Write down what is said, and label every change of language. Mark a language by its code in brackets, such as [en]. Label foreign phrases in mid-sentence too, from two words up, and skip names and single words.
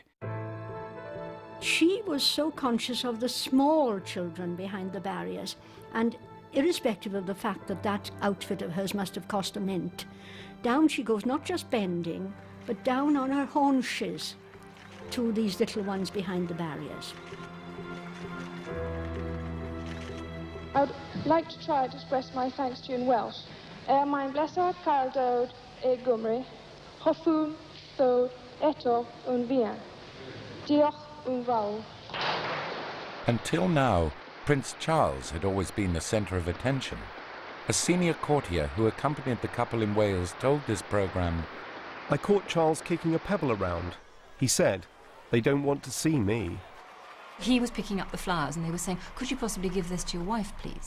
[en] She was so conscious of the small children behind the barriers, and irrespective of the fact that that outfit of hers must have cost a mint, down she goes, not just bending, but down on her haunches to these little ones behind the barriers. I'd like to try to express my thanks to you in Welsh. [cy] Mae'n blesor cardod e Gymru, hoffwn ddod eto un bien. Diolch un fawr. [en] Until now, Prince Charles had always been the centre of attention. A senior courtier who accompanied the couple in Wales told this programme, "I caught Charles kicking a pebble around. He said, 'They don't want to see me.'" He was picking up the flowers and they were saying, "Could you possibly give this to your wife, please?"